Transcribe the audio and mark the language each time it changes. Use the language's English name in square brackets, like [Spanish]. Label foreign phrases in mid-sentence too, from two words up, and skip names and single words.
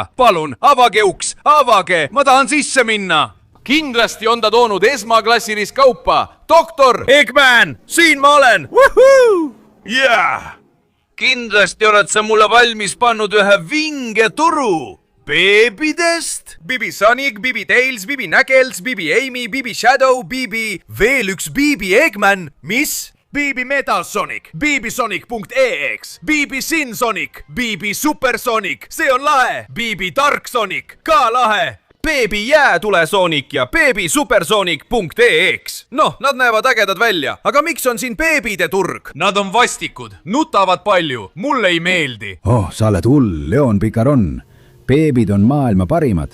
[Estonian] Palun, avage uks, avage, ma tahan sisse minna. Kindlasti on ta toonud esmaklassilist kaupa. Doktor Eggman, siin ma olen. Yeah. Kindlasti oled sa mulle valmis pannud ühe vinge turu. Beebidest? Bibi Sonic, Bibi Tails, Bibi Knuckles, Bibi Amy, Bibi Shadow, Bibi... Veel üks Bibi Eggman. Mis? Bibi Metal Sonic, Bibisonic.ex, Bibi Sin Sonic, Bibi Super Sonic, see on lahe. Bibi Dark Sonic, ka lahe. Beebi jäätule Sonic ja Bibisupersonic.ex. Noh, nad näevad ägedad välja, aga miks on siin beebide turg? Nad on vastikud, nutavad palju, mulle ei meeldi. Oh, sa oled hull, Leon Picaron. Beebid on maailma parimad.